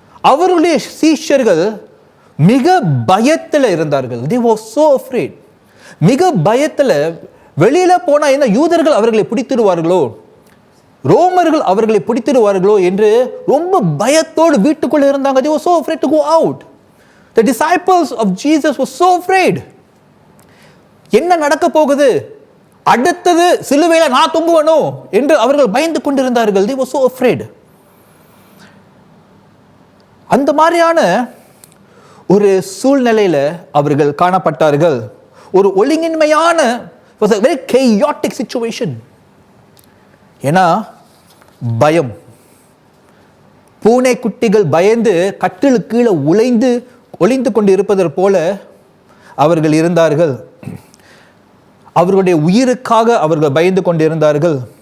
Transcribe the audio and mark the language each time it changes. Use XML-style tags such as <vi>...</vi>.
<ta>அவருடைய சீஷர்கள் மிக பயத்தில் இருந்தார்கள்.</ta> <en>They were so afraid.</en> <ta>மிக பயத்தில், வெளியில் போனால் என்ன யூதர்கள் அவர்களை பிடித்திடுவார்களோ, ரோமர்கள் அவர்களை பிடித்திடுவார்களோ என்று ரொம்ப பயத்தோடு வீட்டுக்குள்ளே இருந்தாங்க.</ta> <en>They were so afraid to go out. The disciples of Jesus were so afraid.</en> <ta>என்ன நடக்க போகுது, அடுத்தது சிலுவையில நான் தொங்குவனோ என்று அவர்கள் பயந்து கொண்டிருந்தார்கள்.</ta> <en>They were so afraid.</en> <ta>அந்த மாதிரியான ஒரு சூழ்நிலையில அவர்கள் காணப்பட்டார்கள். ஒரு ஒழுங்கின்மையான</ta> <en>was a very chaotic situation.</en> <ta>ஏன்னா பயம், பூனை குட்டிகள் பயந்து கட்டிலு கீழே ஒளிந்து கொண்டு இருப்பதற்கு போல அவர்கள் இருந்தார்கள். அவர்களுடைய உயிருக்காக அவர்கள் பயந்து கொண்டு இருந்தார்கள்.</ta>